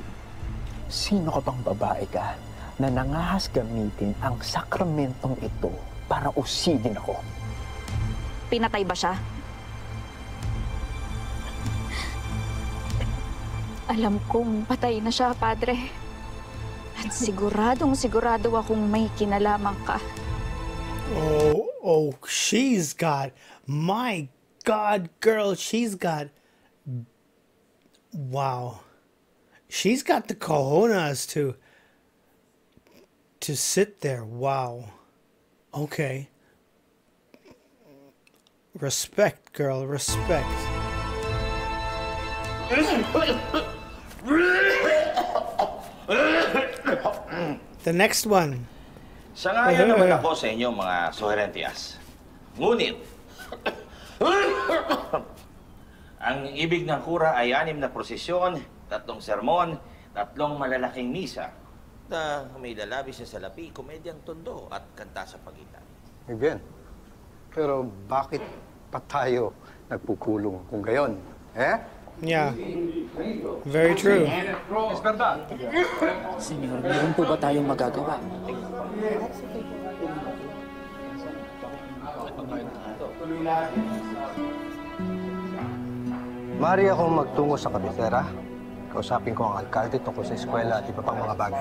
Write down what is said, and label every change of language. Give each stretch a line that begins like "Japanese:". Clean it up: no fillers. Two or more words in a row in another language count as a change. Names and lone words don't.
Filipino: Sino ka bang babae ka na nangahas gamitin ang sakramentong ito para usigin ako? Pinatay ba siya? Alam kong patay na siya, Padre. At sigurado akong may kinalaman ka.
English: Oh, she's got, my God, girl, she's got, wow. She's got the cojones to sit there. Wow. Okay. Respect, girl, respect. The next one.
Filipino: Sangayon naman ako sa inyo, mga suherentias. Ngunit, ang ibig ng kura ay 6 na prosesyon, 3 sermon, 3 malalaking misa, na may dalabis sa salapi, komedyang tondo at kanta sa pagitan.
Spanish: Muy bien.
Filipino: Pero bakit pa tayo nagpukulong kung gayon? Eh?
English: Yeah. Very true.
Filipino: Senyor, meron po ba tayong magagawa? Maaari akong magtungo sa kabitera. Kausapin ko ang alkalde tungkol sa eskwela at iba pang mga bagay.